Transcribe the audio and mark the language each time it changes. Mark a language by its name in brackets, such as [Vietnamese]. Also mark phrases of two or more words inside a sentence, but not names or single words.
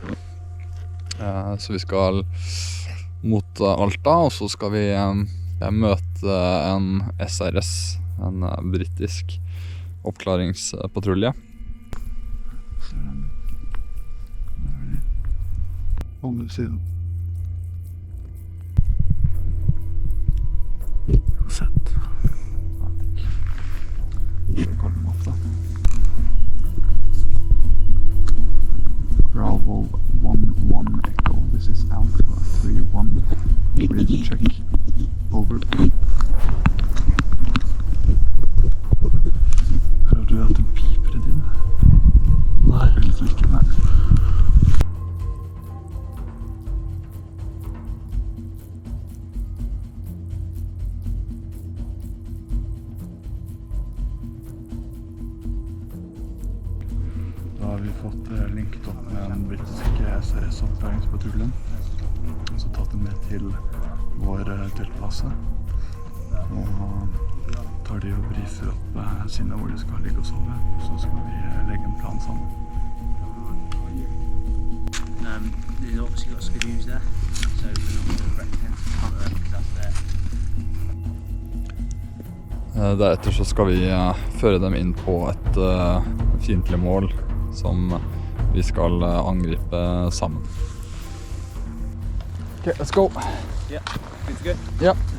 [Norwegian] Så vi skal mot Alta, og så skal vi møte en SRS, en britisk oppklaringspatrulje. Andre siden. Sett. Vi kaller dem opp da. [English] Bravo 1-1 Echo. This is Alpha 3-1. Bridge check. Over. [Norwegian] Hører du at det piper i din? Nei. Eller ikke, nei. Da har vi fått linket opp med den britiske SRS-oppklaringspatruljen. Og så tatt den med til vår teltbase. Og tar de og briefer opp sinne hvor de skal ligge og sove. Så skal vi legge en plan sammen. [English] There's obviously got skidoo's there, so we're not going to rectangle counter because that's there. [Norwegian] Deretter så skal vi føre dem inn på et fiendtlig mål som vi skal angripe sammen. [English] Okay, let's go. Yeah, good to go. [Norwegian] Ja.